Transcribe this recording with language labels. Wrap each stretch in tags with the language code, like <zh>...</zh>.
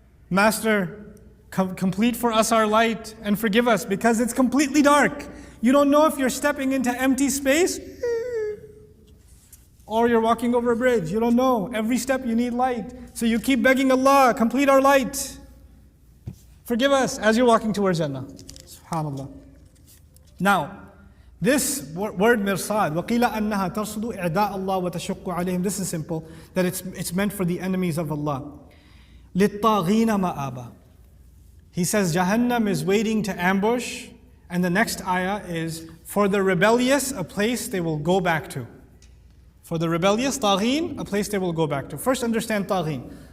<en>Master, complete for us our light and forgive us, because it's completely dark. You don't know if you're stepping into empty space or you're walking over a bridge. You don't know. Every step you need light. So you keep begging Allah, complete our light. Forgive us as you're walking towards Jannah. SubhanAllah. Now, this word mirsad,</en> <ar>وَقِيلَ أَنَّهَا تَرْصُدُ إِعْدَاءَ اللَّهِ وَتَشُقُّ عَلَيْهِمْ.</ar> <en>This is simple, that it's meant for the enemies of Allah.</en> <ar>لِلطَّاغِينَ مَآبًا.</ar> <en>He says Jahannam is waiting to ambush, and the next ayah is, for the rebellious, a place they will go back to. For the rebellious, taghin, a place they will go back to. First understand taghin.</en>